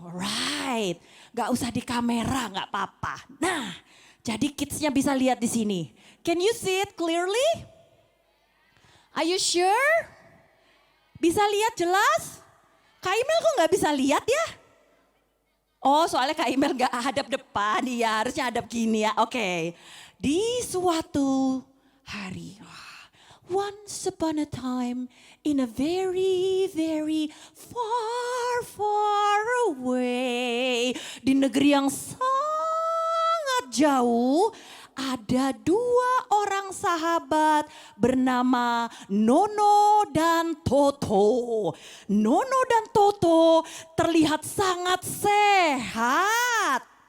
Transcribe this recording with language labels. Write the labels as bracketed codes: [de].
[id] Right, gak usah di kamera, gak apa-apa. Nah, jadi kidsnya bisa lihat di sini. [en] Can you see it clearly? Are you sure? [id] Bisa lihat jelas? Kak Imel kok gak bisa lihat ya? Oh soalnya Kak Imel gak hadap depan, iya harusnya hadap gini ya. Oke, di suatu hari, [en] once upon a time in a very very far away. [id] Di negeri yang sangat jauh ada dua orang sahabat bernama Nono dan Toto. Nono dan Toto terlihat sangat sehat.